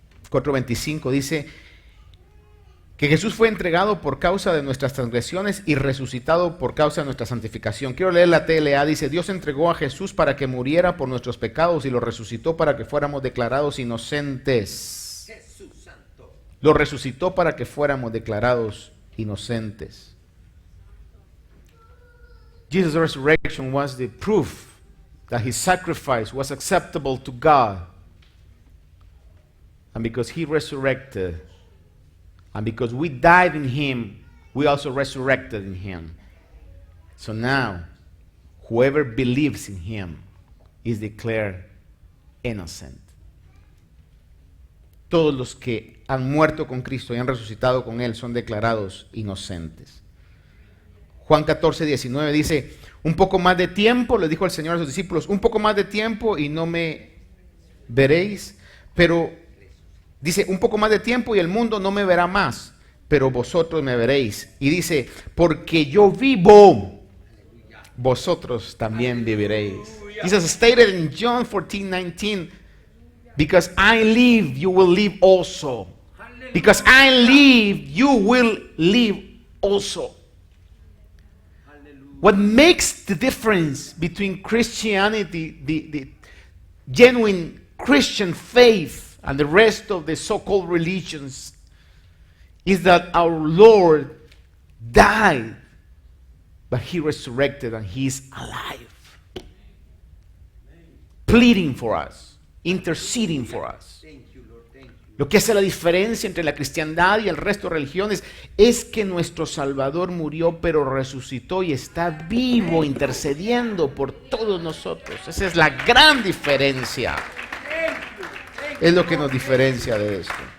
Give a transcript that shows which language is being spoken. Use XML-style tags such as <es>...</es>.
<es>4:25 dice que Jesús fue entregado por causa de nuestras transgresiones y resucitado por causa de nuestra santificación. Quiero leer la TLA, dice: Dios entregó a Jesús para que muriera por nuestros pecados y lo resucitó para que fuéramos declarados inocentes. Jesús Santo. Lo resucitó para que fuéramos declarados inocentes.</es> <en>Jesus' resurrection was the proof that his sacrifice was acceptable to God. And because he resurrected, and because we died in him, we also resurrected in him. So now, whoever believes in him is declared innocent.</en> <es>Todos los que han muerto con Cristo y han resucitado con él son declarados inocentes. Juan 14:19 dice: un poco más de tiempo, le dijo el Señor a sus discípulos, un poco más de tiempo y no me veréis, pero dice, un poco más de tiempo y el mundo no me verá más, pero vosotros me veréis. Y dice, porque yo vivo, vosotros también viviréis.</es> <en>Jesus stated in John 14:19, because I live, you will live also. Because I live, you will live also. What makes the difference between Christianity, the genuine Christian faith, and the rest of the so-called religions is that our Lord died, but he resurrected and he is alive, pleading for us, interceding for us.</en> <es>Lo que hace la diferencia entre la cristiandad y el resto de religiones es que nuestro Salvador murió pero resucitó y está vivo intercediendo por todos nosotros. Esa es la gran diferencia. Es lo que nos diferencia de esto.</es>